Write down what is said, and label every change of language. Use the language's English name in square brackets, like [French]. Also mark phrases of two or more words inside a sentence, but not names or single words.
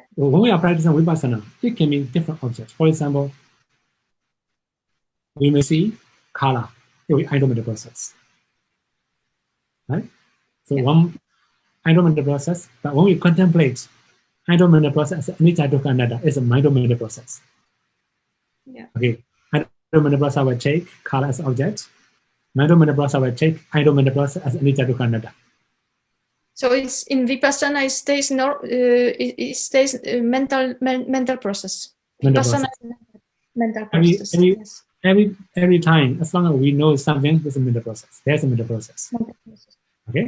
[English] When we are practicing vipassana, it can be different objects. For example, we may see color. it will be idle mental process. Right? So one idle mental process, but when we contemplate idle mental process, [Pali] anicca dukkha anatta [English] is a mindful mental process. Yeah. Okay. Idle mental process will take color as object. Mindful mental process will take idle mental process as [Pali] anicca dukkha anatta. [English] So it's in vipassana. It stays mental process. Vipassana is mental process. Every time, as long as we know something, there's a mental process. There's a mental process. Okay.